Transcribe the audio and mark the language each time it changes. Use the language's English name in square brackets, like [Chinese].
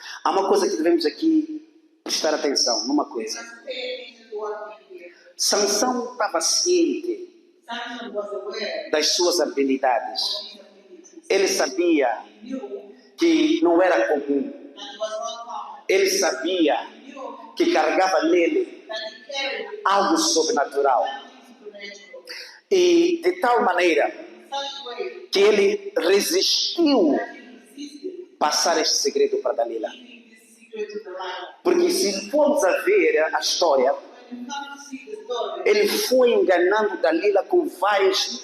[Portuguese] Há uma coisa que devemos aqui prestar atenção numa coisa. [English] must pay attention to what we hear. [Portuguese] Sansão estava ciente [English] Samson was aware [Portuguese] das suas habilidades. [English] of his abilities. [Portuguese] Ele sabia [English] He knew [Portuguese] que não era comum. [English] that it was not common. [Portuguese] Ele sabia [English] He knew [Portuguese] que carregava nele [English] that he carried [Portuguese] algo sobrenatural. [English] something supernatural. [Portuguese] E de tal maneira [English] In such way [Portuguese] que ele resistiu [English] that he resisted [Portuguese] passar este segredo para Dalila. [English] giving this secret to Delilah. [Portuguese] Porque se formos a ver a história, [English] When you come to see the story, [Portuguese] ele foi enganando Dalila com várias